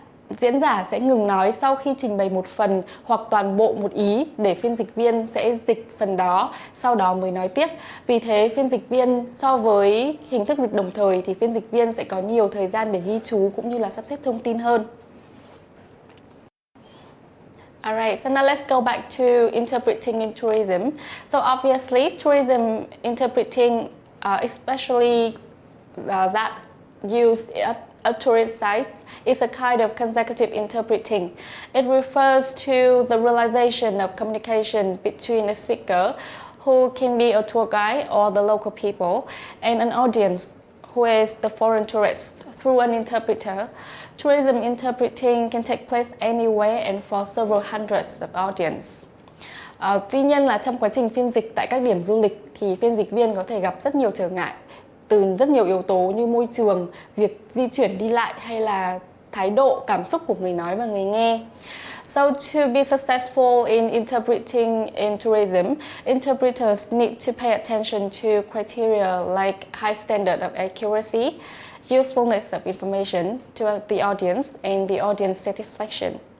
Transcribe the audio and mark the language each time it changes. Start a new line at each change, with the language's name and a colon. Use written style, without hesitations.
Vietnamese: diễn giả sẽ ngừng nói sau khi trình bày một phần hoặc toàn bộ một ý để phiên dịch viên sẽ dịch phần đó, sau đó mới nói tiếp. Vì thế, phiên dịch viên so với hình thức dịch đồng thời thì phiên dịch viên sẽ có nhiều thời gian để ghi chú cũng như là sắp xếp thông tin hơn.
English: Alright, so now let's go back to interpreting in tourism. So obviously, tourism interpreting, especially that used at tourist sites, is a kind of consecutive interpreting. It refers to the realization of communication between a speaker, who can be a tour guide or the local people, and an audience, who is the foreign tourists, through an interpreter. Tourism interpreting can take place anywhere and for several hundreds of audience.
Vietnamese: Tuy nhiên là trong quá trình phiên dịch tại các điểm du lịch thì phiên dịch viên có thể gặp rất nhiều trở ngại từ rất nhiều yếu tố như môi trường, việc di chuyển đi lại hay là thái độ, cảm xúc của người nói và người nghe.
English: So to be successful in interpreting in tourism, interpreters need to pay attention to criteria like high standard of accuracy, usefulness of information to the audience, and the audience satisfaction.